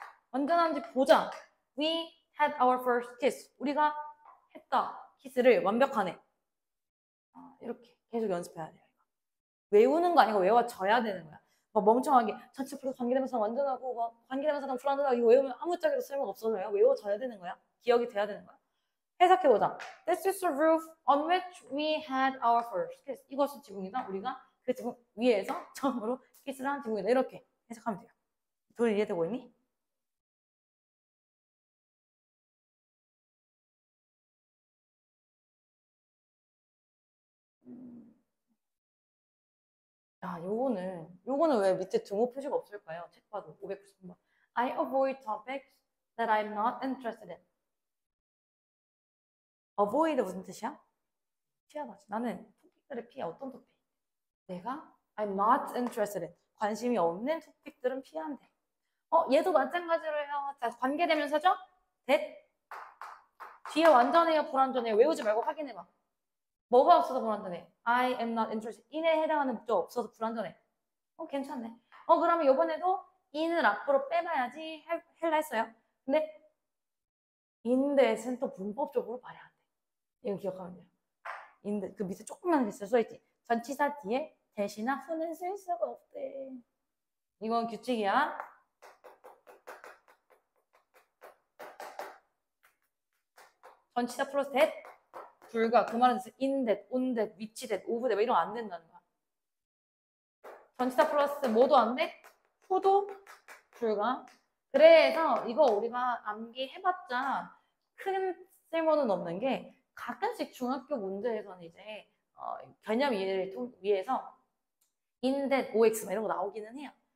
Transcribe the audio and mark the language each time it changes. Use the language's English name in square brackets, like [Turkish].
[Korean] 완전한지 보자. [English] We had our first kiss. [Korean] 우리가 했다. 키스를 완벽하네. 이렇게 계속 연습해야 돼요. 외우는 거 아니고 외워져야 되는 거야. 막 멍청하게 전체 플러스 관계대명사 완전하고 막 관계대명사랑 불완전하고 이거 외우면 아무짝에도 쓸모가 없어져요. 외워져야 되는 거야. 기억이 돼야 되는 거야. 해석해보자. [English] This is the roof on which we had our first kiss. [Korean] 이것이 지붕이다. 우리가 그 지붕 위에서 처음으로 키스를 한 지붕이다. 이렇게 해석하면 돼요. 도리 이해되고 있니? 야, 요거는 왜 밑에 등호 표시가 없을까요? 책 봐도 590번. [English] I avoid topics that I'm not interested in. [Korean] avoid 무슨 뜻이야? 피하다. 나는 토픽들을 피해. 어떤 토픽? 내가 [English] I'm not interested in. [Korean] 관심이 없는 토픽들은 피하면 돼. 얘도 마찬가지로 해요. 자, 관계대명사죠? that. 뒤에 완전해요, 불완전해요? 외우지 말고 확인해봐. 뭐가 없어서 불완전해? [English] I am not interested. [Korean] in에 해당하는 목적 없어서 불완전해. 괜찮네. 그러면 이번에도 in을 앞으로 빼봐야지 헬라 했어요. 근데 인데스는 또 문법적으로 말이 안 돼. 이거 기억하면 돼요. 인데 그 밑에 조그만 게 있어요. 써있지. 전치사 뒤에 대시나 후는 쓸 수가 없대. 이건 규칙이야. 전치사 플러스 that 불가. 그 말은 in that, on that, which that, of that 이런 거 안 된다는 거야. 전치사 플러스 뭐도 안 돼? 후도 불가. 그래서 이거 우리가 암기해봤자 큰 쓸모는 없는 게 가끔씩 중학교 문제에서는 이제 개념 이해를 위해서 in that, ox 이런 거 나오기는 해요.